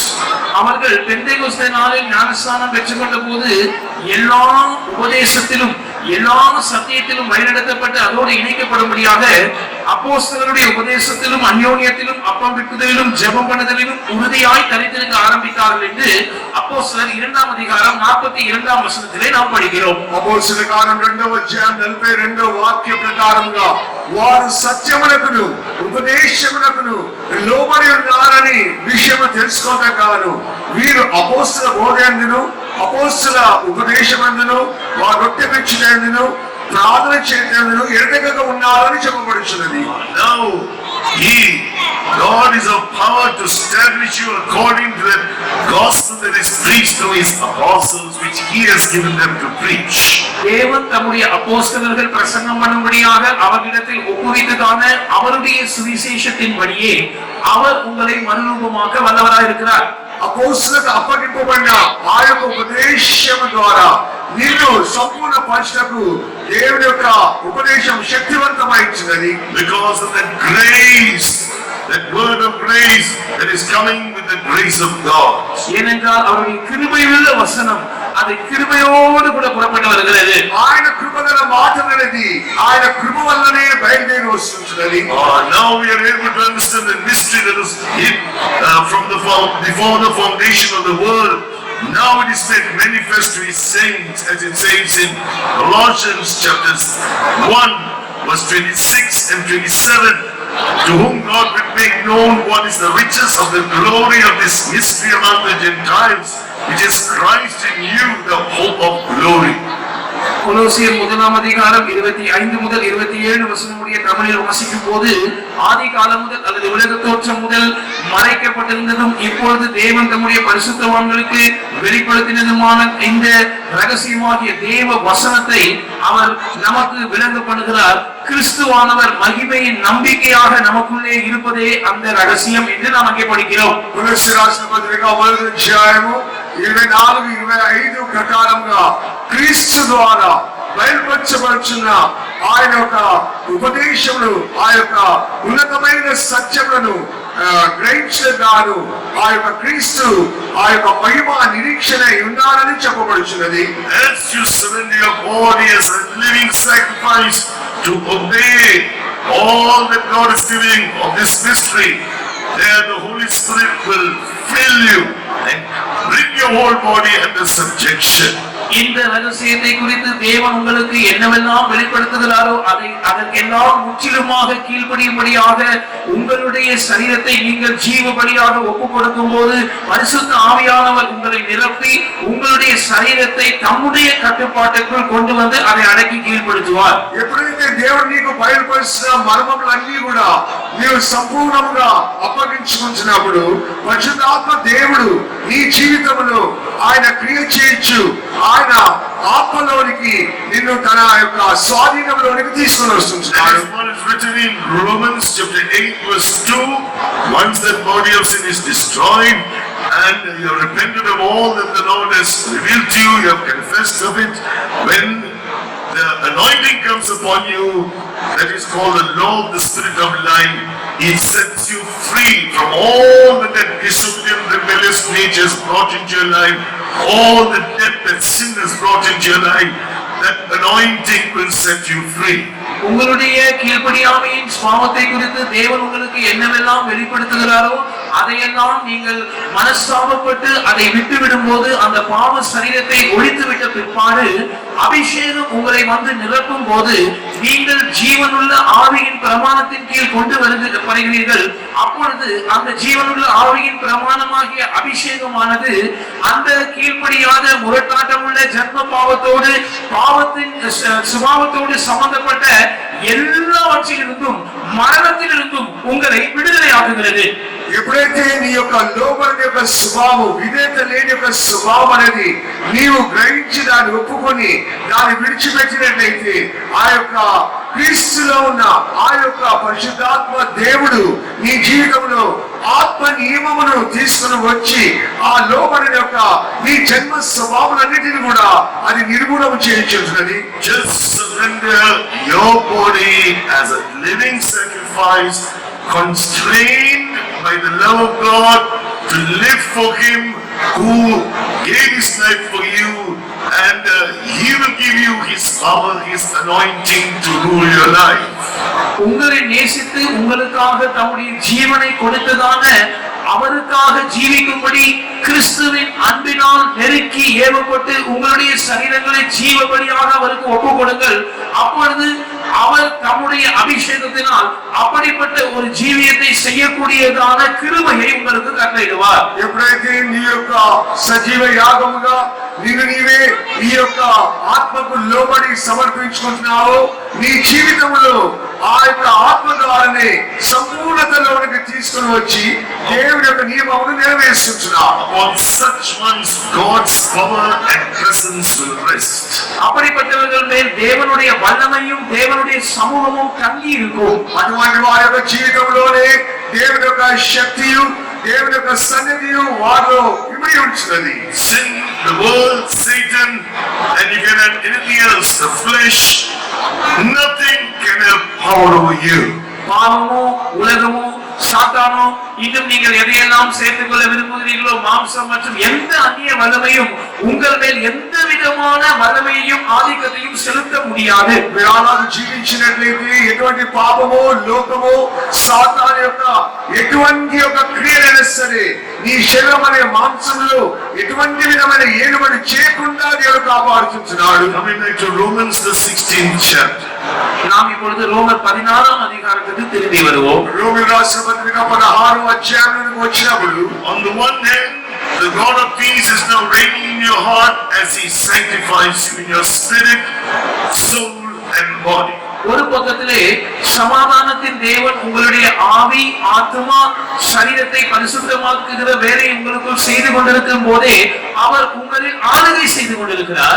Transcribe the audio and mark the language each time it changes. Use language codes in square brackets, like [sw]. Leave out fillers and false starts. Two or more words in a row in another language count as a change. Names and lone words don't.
[ta] அவர்கள் பெந்தேகோஸ்தே நாளில் ஞானஸ்நானம் பெற்றுக்கொண்ட போது எல்லா உபதேசத்திலும் எல்லா சத்தியத்திலும் வழிநடத்தப்பட்டு அதோடு இணைக்கப்படும்படியாக அப்போஸ்தலருடைய உபதேசத்திலும் அந்யோன்யத்திலும் அப்பம் பிக்குதலிலும் ஜெபம் பண்ணுதலிலும் உறுதியாய் தரித்திருக்க ஆரம்பித்தார்கள் என்று அப்போஸ்தலர் 2ஆம் அதிகாரம் 42ஆம் வசனத்திலே நாம் படிக்கிறோம். [te] అపోస్తలుల కార్యం 2వ అధ్యాయం 42వ వాక్య ప్రకారంగా వారు సత్యమునకును ఉపదేశమునకును లోబడి ఉన్నారని విషయము తెలుసుకోగాను వీరు అపోస్తల బోధయందును అపోస్తల ఉపదేశమందును వారు రొట్టె విచ్చుటయందును ప్రార్థన చేయటందును ఎడతెగక ఉన్నారని చెప్పబడుచున్నది. [en] Now God is of power to establish you according to the gospel that is preached through his apostles, which he has given them to preach. [ta] தேவன் தம்முடைய அப்போஸ்தலர்கள் பிரசங்கம் பண்ணும்படியாக அவர்களிடத்தில் ஒப்புவித்ததான அவருடைய சுவிசேஷத்தின்படியே அவர் உங்களை மறுரூபமாக்க வல்லவராய் இருக்கிறார். [te] అపోస్తలకు అప్పగింపబడిన ఆ యొక్క ఉపదేశం ద్వారా నిన్ను సంపూర్ణ పరిచయకు దేవుని యొక్క ఉపదేశం శక్తివంతమైంది. [en] Because of that grace, that word of grace that is coming with the grace of God. [ta] ஏனென்றால் அவருடைய கிருபையுள்ள வசனம் அது கிருபையோடு கூட புறப்பட்டு வருகிறது. [te] ఆయన కృపగల మాటలనేది ఆయన కృప వల్లనే బయలుదేరి వస్తున్నది. [en] Now we are able to understand the mystery that was hid from before the foundation of the world. Now it is made manifest to his saints, as it says in Colossians chapters 1 verse 26 and 27, to whom God will make known what is the riches of the glory of this mystery among the Gentiles, which is Christ in you, the hope of glory. [ta] கொலோசியர் 1ஆம் அதிகாரம் 25 முதல் 27 வசனம் முடிய தமிழில் வாசிக்கும் போது ஆதி காலம் முதல் அல்லது உலக தோற்றம் முதல் மறைக்கப்பட்டிருந்ததும் இப்பொழுது தேவன் தம்முடைய பரிசுத்தவான்களுக்கு வெளிப்படுத்தினதுமான இந்த ரகசியமாகிய தேவ வசனத்தை அவர் நமக்கு விளங்க பண்ணுகிறார். கிறிஸ்துவானவர் மகிமையின் நம்பிக்கையாக நமக்குள்ளே இருப்பதே அந்த ரகசியம் என்று நாம் அங்கே படிக்கிறோம். [te] కొలస్సీ రాసిన పత్రిక 1వ అధ్యాయము 24 25 ప్రకారంగా క్రీస్తు ద్వారా బయలుపరచబడుచున్న ఆయన యొక్క ఉపదేశములు ఆ యొక్క ఉన్నతమైన సత్యములను గ్రహించగాను ఆ యొక్క క్రీస్తు ఆ యొక్క మహిమ నిరీక్షణ ఉన్నారని చెప్పబడుచున్నది. [en] As you surrender your body as a living sacrifice to obey all that God is giving of this mystery, there the Holy Spirit will fill you and bring your whole body under subjection. [ta] இந்த ரகசியத்தை குறித்து தேவன் உங்களுக்கு என்னவெல்லாம் வெளிப்படுத்துகிறாரோ அதற்கெல்லாம் முற்றிலுமாக கீழ்ப்படியும்படியாக உங்களுடைய சரீரத்தை நீங்கள் ஜீவபலியாக ஒப்புக் கொடுக்கும் போது பரிசுத்த ஆவியானவர் உங்களை நிரப்பி உங்களுடைய சரீரத்தை தம்முடைய கட்டுப்பாட்டுக்குள் கொண்டு வந்து அதை அடக்கி கீழ்ப்படுத்துவார். [te] ఎప్పుడైతే దేవుడు నీకు బయలుపరిచిన మర్మములన్నీ కూడా నీవు సంపూర్ణంగా అప్పగించుకుంటున్నప్పుడు పరిశుద్ధాత్మ దేవుడు నీ జీవితంలో ఆయన క్రియ చేయొచ్చు. ఆయన ఆత్మలోనికి నిన్ను తన యొక్క స్వాధీనంలోనికి తీసుకొని వస్తున్నాడు. [en] What is written in Romans chapter 8 verse 2, once that body of sin is destroyed and you have repented of all that the Lord has revealed to you, you have confessed of it, when the anointing comes upon you, that is called the law of the Spirit of life, it sets you free from all that disobedient, rebellious natures brought into your life, all the death that sin has brought into your life. That anointing will set you free. [ta] உங்களுடைய கீழ்ப்படியாமையின் சுபாவத்தை குறித்து தேவன் உங்களுக்கு என்னவெல்லாம் வெளிப்படுத்துகிறாரோ அதையெல்லாம் நீங்கள் மனஸ்தாபப்பட்டு அதை விட்டுவிடும் போது அந்த பாவ சரீரத்தை ஒழித்து விட்ட பிற்பாடு அபிஷேகம் உங்களை வந்து நிரப்பும் போது நீங்கள் ஜீவனுள்ள ஆவியின் பிரமாணத்தின் கீழ் கொண்டு வருகிறீர்கள். அப்பொழுது அந்த ஜீவனுள்ள ஆவியின் பிரமாணமாகிய அபிஷேகமானது அந்த கீழ்ப்படியாத முரட்டாட்டமுள்ள ஜன்ம பாவத்தோடு பாவத்தின் சுபாவத்தோடு சம்பந்தப்பட்ட எல்லாவற்றிலிருந்தும் மரணத்திலிருந்தும் உங்களை விடுதலை ஆக்குகிறது. [te] ఎప్పుడైతే నీ యొక్క లోబడి యొక్క స్వభావం విధేయత లేని యొక్క స్వభావం అనేది నీవు గ్రహించి దాన్ని ఒప్పుకొని దాన్ని విడిచిపెట్టినట్లయితే ఆ యొక్క క్రీస్తులో ఉన్న ఆ యొక్క పరిశుద్ధాత్మ దేవుడు నీ జీవితంలో ఆత్మ నియమమును తీసుకుని వచ్చి ఆ లోబడిన యొక్క నీ జన్మ స్వభావాలన్నిటిని కూడా అది నిర్మూలన చేయించున్నది. [en] Just surrender your body as a living sacrifice, constrained by the love of God to live for Him who gave His life for you, and He will give you His power, His anointing to rule your life. [ta] உங்களை நேசித்து உங்களுக்காக தம்முடைய ஜீவனை கொடுத்ததான அவருக்காக ஜீவிக்கும்படி கிறிஸ்துவின் அன்பினால் நெருக்கி ஏவப்பட்டு உங்களுடைய சரீரங்களை ஜீவபலியாக அவருக்கு ஒப்பு கொடுங்கள். அப்பொழுது அவர் தம்முடைய அபிஷேகத்தினால் அப்படிப்பட்ட ஒரு ஜீவியத்தை செய்யக்கூடியதான கிருபையை உங்களுக்கு கட்டளையிடுவார். [te] ఎప్పుడైతే నీ యొక్క సజీవ యాగముగా నిన్ను నీవే నీ యొక్క ఆత్మకు లోబడి సమర్పించుకుంటున్నావో నీ జీవితంలో ఆ యొక్క ఆత్మ ద్వారానే సంపూర్ణతలోనికి తీసుకుని వచ్చి దేవుడి యొక్క నియమమును నెరవేర్చుచున్నావు. [en] On such ones God's power and presence will rest. [ta] அப்படிப்பட்டவர்கள் மேல் தேவனுடைய வல்லமையும் தேவனுடைய சமூகமும் தங்கி இருக்கும். [te] అటువంటి వారి యొక్క జీవితంలోనే దేవుని యొక్క శక్తియు దేవుని యొక్క సన్నిధియు వారిలో ఇమిడి ఉంచున్నది. [en] Sin, the world, Satan, and you can have anything else, the flesh, nothing can have power over you. [ta] பாவமோ உலகமோ சாத்தானோ இன்னும் நீங்கள் எதையெல்லாம் சேர்த்துக் கொள்ள விரும்புகிறீர்களோ மாம்சம் மற்றும் எந்த அந்நிய வல்லமையும் உங்கள் மேல் எந்த விதமான வல்லமையையும் ஆதிக்கத்தையும் செலுத்த முடியாது. [te] విరాళాలు జీవించినట్లయితే ఎటువంటి పాపమో లోకమో సాతాను యొక్క ఎటువంటి యొక్క క్రియలైనా సరే నీ శరీరం అనే మాంసంలో ఎటువంటి విధమైన ఏలుబడి చేయకుండా దేవుడు కాపాడుతున్నాడు. [en] Coming back to Romans the 16th chapter. [ta] நாம் இப்பொழுது ரோமர் 16ஆம் அதிகாரத்துக்கு திரும்பி வருவோம். [te] రోమీయుల రాసిన పత్రిక 16వ అధ్యాయానికి వచ్చినప్పుడు [en] On the one hand, the God of peace is now reigning in your heart as He sanctifies you in your spirit, soul and body. [ta] ஒரு பக்கத்திலே சமாதானத்தின் தேவன் உங்களுடைய ஆவி ஆத்மா சரீரத்தை பரிசுத்தமாக்குகிற வேலையை உங்களுக்குள் செய்து கொண்டிருக்கும் போதே அவர் உங்களில் ஆளுகை செய்து கொண்டிருக்கிறார்.